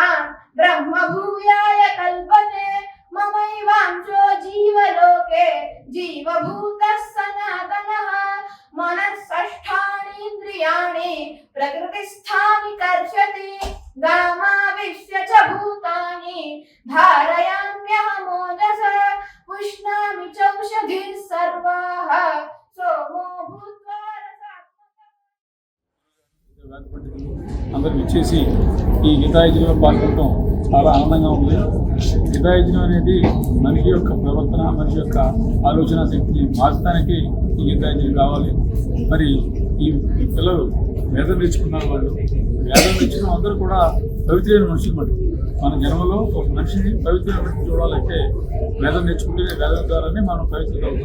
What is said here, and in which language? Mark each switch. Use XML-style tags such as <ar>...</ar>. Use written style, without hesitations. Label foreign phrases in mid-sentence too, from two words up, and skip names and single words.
<sa>ब्रह्मभूयाय कल्पते ममैवांशो जीवलोके जीवभूतः सनातनः मनः षष्ठानीन्द्रियाणि प्रकृतिस्थानि कर्षति गामाविश्य च भूतानि धारयाम्यहमोजसा पुष्णामि चौषधिः सर्वाः सोमो भूत्वा</sa> <te>అందరూ ఇచ్చేసి ఈ గీతాయజ్ఞంలో పాల్గొనడం చాలా ఆనందంగా ఉంది. గీతాయజ్ఞం అనేది మనిషి యొక్క ప్రవర్తన, మనిషి యొక్క ఆలోచన శక్తిని మార్చడానికి ఈ గీతాయజ్ఞం కావాలి. మరి ఈ పిల్లలు వేదం నేర్చుకున్న వాళ్ళు, వేదం నేర్చుకున్న అందరూ కూడా పవిత్రమైన మనిషికి మటుకు మన జన్మలో ఒక మనిషిని పవిత్రమైన మనిషిని చూడాలంటే వేదం నేర్చుకుంటే వేదం ద్వారానే మనం పవిత్రత అవుతాం.</te>